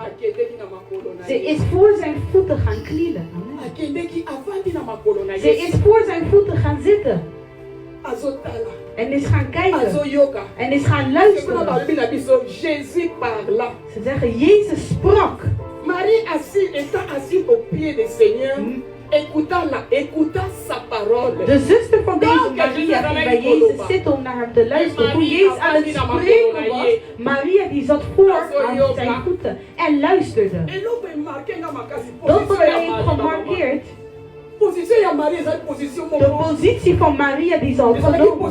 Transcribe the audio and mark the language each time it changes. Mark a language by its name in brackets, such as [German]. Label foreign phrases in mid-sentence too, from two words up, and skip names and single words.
[Dutch] Ze is voor zijn voeten gaan knielen. Ze is voor zijn voeten gaan zitten. En is gaan kijken. En is gaan luisteren. Ze zeggen, Jezus sprak. [French] Marie étant assise au pied du Seigneur, écoutant sa parole. [Dutch] De zuster van deze Maria ging bij Jezus zitten om naar hem te luisteren. Toen Jezus aan het spreken was, Maria die zat voor aan zijn voeten en luisterde. Dat wat hij heeft gemarkeerd. De positie van Maria die ze had genomen.